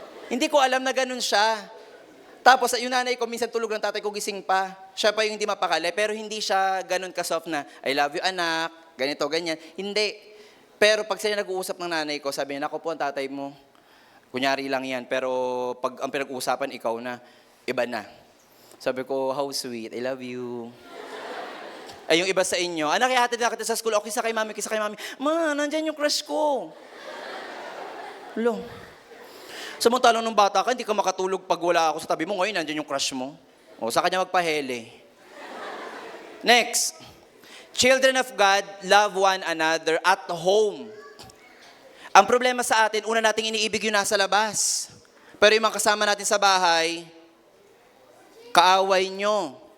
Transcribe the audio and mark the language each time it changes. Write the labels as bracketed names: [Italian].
[Filipino] Hindi ko alam na ganun siya. Tapos, yung nanay ko, minsan tulog ng tatay ko, gising pa. Siya pa yung hindi mapakali, pero hindi siya ganun ka-soft na, [English] I love you [Filipino] anak, ganito, ganyan. Hindi. Pero pag sila nag-uusap ng nanay ko, sabi niya, ako po ang tatay mo. Kunyari lang yan, pero pag ang pinag-uusapan, ikaw na, iba na. Sabi ko, [English] how sweet, I love you. [Filipino] Ay, yung iba sa inyo, anak, ihatid na kita sa school, okay, kisa kay mami. Ma, nandyan yung crush ko. Lo. Samantalang nung bata ka, hindi ka makatulog pag wala ako sa tabi mo. Ngayon, nandiyan yung crush mo. O, sa kanya magpahele. Next. [English] Children of God, love one another at home. [Filipino] Ang problema sa atin, una nating iniibig yung nasa labas. Pero yung mga kasama natin sa bahay, kaaway nyo.